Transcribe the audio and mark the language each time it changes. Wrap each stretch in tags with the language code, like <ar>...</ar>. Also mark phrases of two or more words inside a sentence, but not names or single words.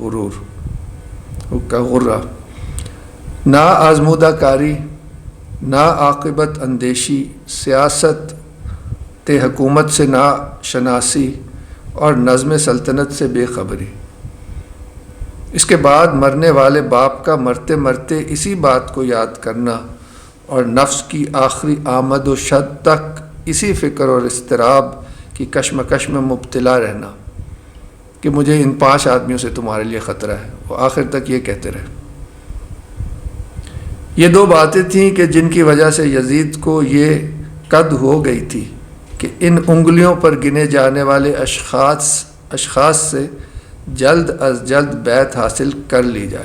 <ur>غرہ، نا آزمودہ کاری، نا عاقبت اندیشی، سیاست حکومت سے نا شناسی، اور نظم سلطنت سے بے خبری۔ اس کے بعد مرنے والے باپ کا مرتے مرتے اسی بات کو یاد کرنا، اور نفس کی آخری آمد و شد تک اسی فکر اور اضطراب کی کشمکش میں مبتلا رہنا کہ مجھے ان 5 آدمیوں سے تمہارے لیے خطرہ ہے۔ وہ آخر تک یہ کہتے رہے۔ یہ 2 باتیں تھیں کہ جن کی وجہ سے یزید کو یہ قد ہو گئی تھی کہ ان انگلیوں پر گنے جانے والے اشخاص سے جلد از جلد بیعت حاصل کر لی جائے۔</ur>